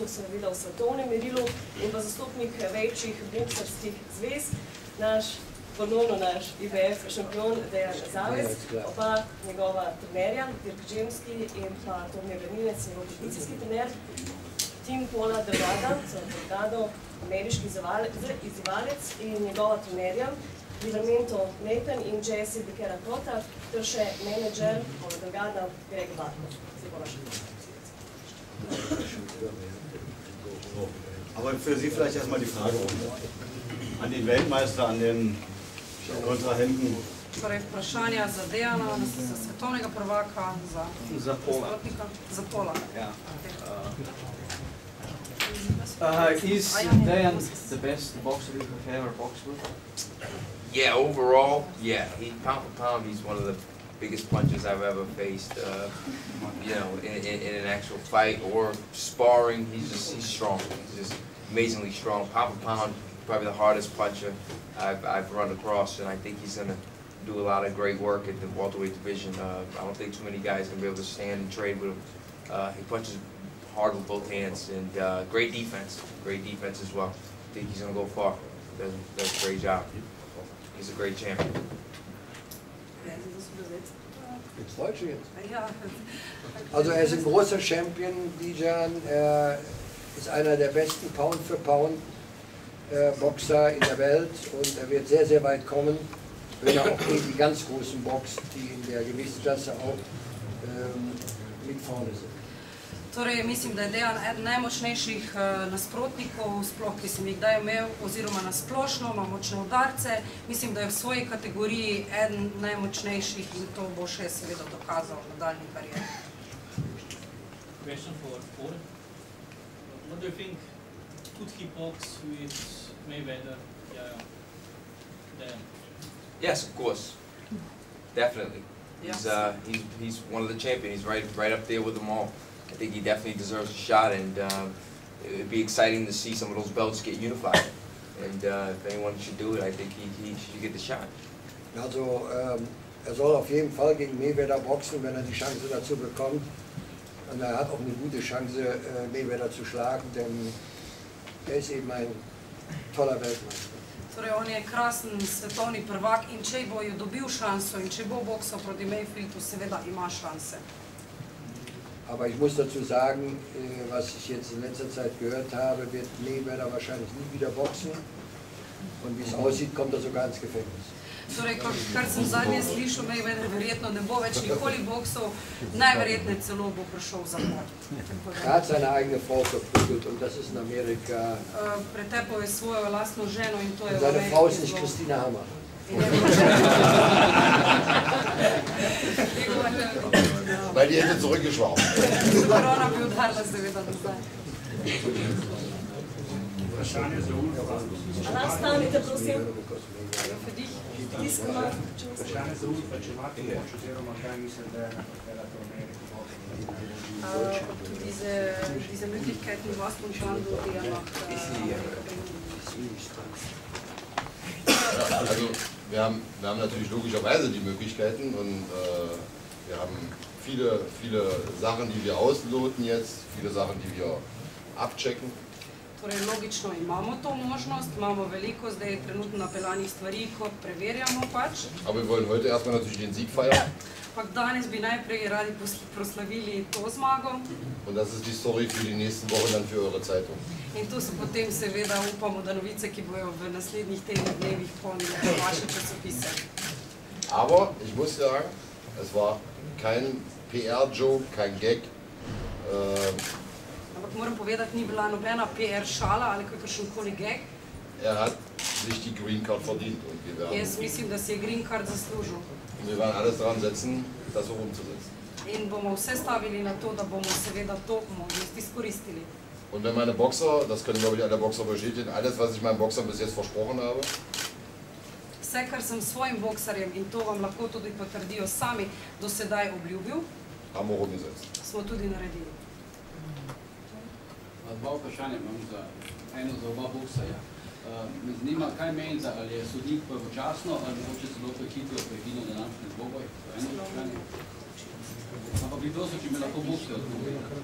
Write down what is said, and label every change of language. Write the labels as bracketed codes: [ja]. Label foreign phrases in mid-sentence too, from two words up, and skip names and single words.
[sl] seveda v svetovnem merilu, in pa zastopnik večjih boksarskih zvez, ponovno naš IBF šampion Dejan Zavez, oba njegova trenerja, Dirk Džemski in pa Tomir Renilec, njegov definicijski trener, Tim Paula Delgado, ameriški izzivalec in njegova trenerja, Livramento Nathan in Jesse Becerra-Cota, ter še menedžer Paula Delgada, Greg Wagner. [de] Aber für Sie vielleicht erstmal die Fragerunde. An den Weltmeister, an den Kontrahenten. [sl] Torej, vprašanja za Dejana, za svetovnega prvaka, za nasprotnika, za Pola. [en] Yeah. Is Dejan the best boxer you have ever boxed with? Yeah, overall, yeah. Pound for pound, he's one of the biggest punches I've ever faced. You know, in an actual fight or sparring, he's strong. He's just amazingly strong. Pound for pound, probably the hardest puncher I've run across, and I think he's going to do a lot of great work at the welterweight division. I don't think too many guys are going to be able to stand and trade with him. He punches hard with both hands, and great defense as well. I think he's going to go far. Does a great job. He's a great champion. [de] Deutsche jetzt. Also er ist ein großer Champion, Dejan. Er ist einer der besten Pound-für-Pound-Boxer in der Welt und er wird sehr, sehr weit kommen, wenn er auch gegen die ganz großen boxt, die in der Gewichtsklasse auch mit vorne sind. [sl] Torej, mislim, da je Dejan eden najmočnejših nasprotnikov, sploh, ki sem jih kdaj imel, oziroma na splošno, ima močne udarce. Mislim, da je v svoji kategoriji eden najmočnejših in to bo še seveda dokazal v nadaljnji karieri. [en] Question for Paul. What do you think? Could he box with Mayweather? Dejan? Yes, of course. Definitely. Yes. He's one of the champions. He's right up there with them all. I think he definitely deserves a shot, and it would be exciting to see some of those belts get unified. And if anyone should do it, I think he should get the shot. [de] Also er soll auf jeden Fall gegen Mayweather boxen, wenn er die Chance dazu bekommt. Und er hat auch eine gute Chance, Mayweather zu schlagen, denn er ist eben ein toller Weltmeister. [sl] Torej, on je krasen svetovni prvak in če bo jo dobil šanso in če bo boksal proti Mayfieldu, seveda ima šanse. [de] Aber ich muss dazu sagen, was ich jetzt in letzter Zeit gehört habe, wird Mayweather wahrscheinlich nie wieder boxen. Und wie es aussieht, kommt er sogar ins Gefängnis. [sl] Torej, kar sem zadnje slišal, Mayweather verjetno ne bo več nikoli boksal, najverjetneje celo bo prišel v zapor. [de] Er hat seine eigene Frau verprügelt und das ist in Amerika. [sl] Pretepal je svojo lastno ženo in to je v Ameriki. [de] Seine Frau ist nicht Christina Hammer. Weil die hätte zurückgeschlagen. [sl] Corona bi udarila seveda nazaj. Vprašanje za Ulfa. Stanite, prosim. Vprašanje za Ulfa, če imate moč oziroma kaj misli, da je nekatera to Amerika? [de] Diese Möglichkeiten, was von Schando, die er macht. Also wir haben natürlich logischerweise die Möglichkeiten und wir haben viele Sachen, die wir ausloten jetzt, viele Sachen, die wir abchecken. [sl] Torej, logično imamo to možnost, imamo veliko zdaj trenutno napeljanih stvari, ko preverjamo pač. [de] Aber wir wollen heute erstmal natürlich den Sieg feiern. [sl] Ampak danes bi najprej radi proslavili to zmago. [de] Und das ist die Story für die nächsten Wochen dann für eure Zeitung. [sl] In to so potem seveda upamo, da novice, ki bojo v naslednjih dnevih polnile vaše časopise. [de] Aber ich muss sagen, es war kein PR-Joke, kein Gag. [sl] Ampak moram povedati, ni bila nobena PR šala ali kakršenkoli gag. [de] Er hat sich die [en] Green Card [de] verdient und wir werden. [sl] Jaz mislim, da si je [en] Green Card [sl] zaslužil. [de] Und wir werden alles daran setzen, das auch umzusetzen. [sl] In bomo vse stavili na to, da bomo seveda to možnost izkoristili. [de] Und wenn meine Boxer, das können glaube ich alle Boxer bestätigen, alles was ich meinen Boxern bis jetzt versprochen habe, [sl] vse, kar sem svojim boksarjem, in to vam lahko tudi potrdijo sami, do sedaj obljubil, [de] haben wir umgesetzt. [sl] smo tudi naredili. Dva vprašanja imam za oba bokserja. Me zanima, kaj menite, ali je sodnik pravočasno ali mogoče celo prehitro prekinil današnji dvoboj? To je eno vprašanje. Ampak bi prosil, če me lahko bokser odgovoril.